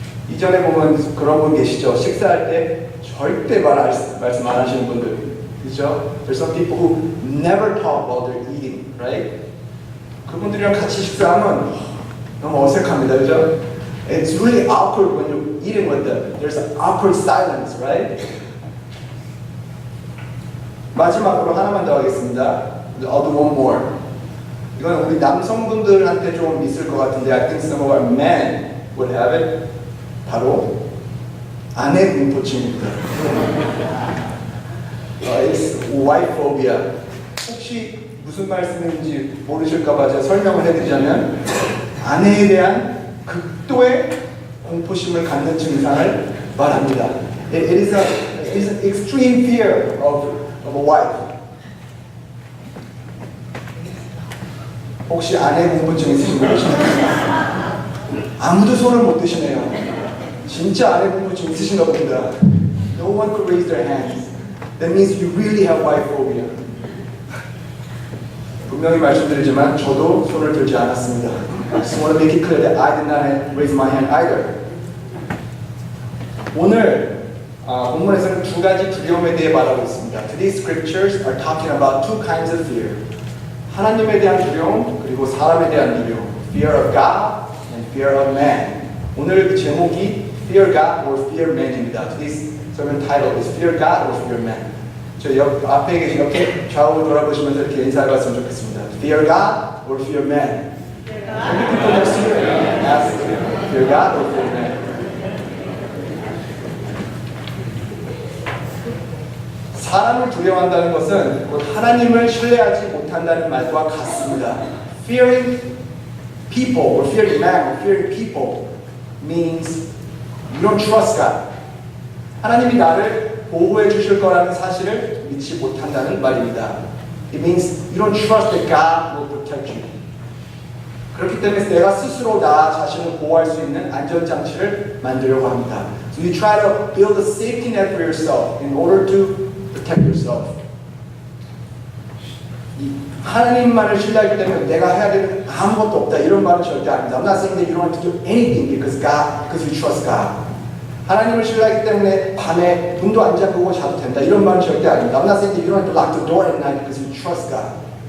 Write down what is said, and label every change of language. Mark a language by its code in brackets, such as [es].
[ko] 이전에 보면 그런 분 계시죠. 식사할 때 절대 말씀 안 하시는 분들. 그렇죠? [en] There's some people who never talk while they're eating, right? [ko] 그분들이랑 같이 식사하면 너무 어색합니다. 그렇죠? [en] It's really awkward when you're eating with them. There's an awkward silence, right? [ko] 마지막으로 하나만 더 하겠습니다. [en] I'll do one more. [ko] 이건 우리 남성분들한테 좀 있을 것 같은데 [en] I think some of our men would have it. [ko] 바로 아내 공포증입니다. [en] It's wife phobia. [ko] 혹시 무슨 말씀인지 모르실까봐 제가 설명을 해드리자면 아내에 대한 극도의 공포심을 갖는 증상을 말합니다. [en] It is an extreme fear of a wife. [ko] 혹시 아내 공분증 있으신 분 계시나요? 아무도 손을 못 드시네요. 진짜 아내 공분증 있으신가 봅니다. [en] No one could raise their hands. That means you really have wife phobia. [ko] 분명히 말씀드리지만 저도 손을 들지 않았습니다. [en] I just want to make it clear that I did not raise my hand either. [ko] 오늘 본문에서는 두 가지 두려움에 대해 말하고 있습니다. [en] Today's scriptures are talking about two kinds of fear. [ko] 하나님에 대한 두려움 그리고 사람에 대한 두려움. [en] Fear of God and fear of man. [ko] 오늘 그 제목이 [en] Fear God or Fear Man입니다. Today's sermon title is Fear God or Fear Man. [ko] 저 앞에 계신 이렇게 좌우로 돌아보시면서 이렇게 인사를 했으면 좋겠습니다. [en] Fear God or Fear Man? People next to you ask Fear God or Fear Man? [ko] 사람을 두려워한다는 것은 곧 하나님을 신뢰하지 못한다는 말과 같습니다. [en] Fearing people or fearing man or fearing people means you don't trust God. [ko] 하나님이 나를 보호해 주실 거라는 사실을 믿지 못한다는 말입니다. [en] It means you don't trust that God will protect you. [ko] 그렇기 때문에 내가 스스로 나 자신을 보호할 수 있는 안전장치를 만들려고 합니다. [en] So you try to build a safety net for yourself in order to protect yourself. [ko] 하나님만을 신뢰하기 때문에 내가 해야 되는 아무것도 없다 이런 말은 절대 아닙니다. [en] I'm not saying that you don't have to do anything because you trust God. [ko] 하나님을 신뢰하기 때문에 밤에 문도 안 잠그고 자도 된다 이런 말은 절대 아닙니다. [en] I'm not saying that you don't have to lock the door at night because you trust God.